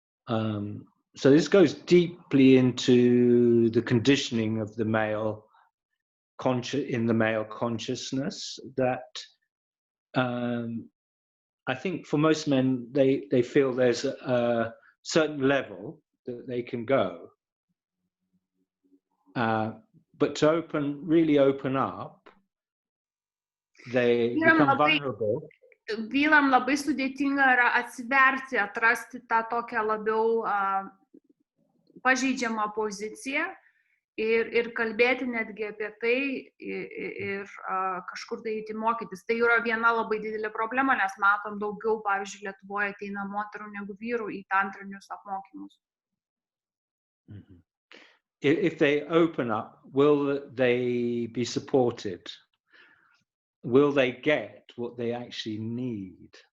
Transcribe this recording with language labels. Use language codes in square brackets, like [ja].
[en] so this goes deeply into the conditioning of the male consciousness that I think for most men, they feel there's a certain level that they can go, but to really open up, they become vulnerable. [lt] Vyram labai sudėtinga yra atsiverti, atrasti tą tokią labiau pažeidžiamą poziciją ir kalbėti netgi apie tai ir kažkur tai eiti mokytis. Tai yra viena labai didelė problema, nes matom daugiau, pavyzdžiui, Lietuvoje ateina moterų negu vyrų į tantrinius apmokymus. Mm-hmm. [en] If they open up, will they be supported? Will they get what they actually need?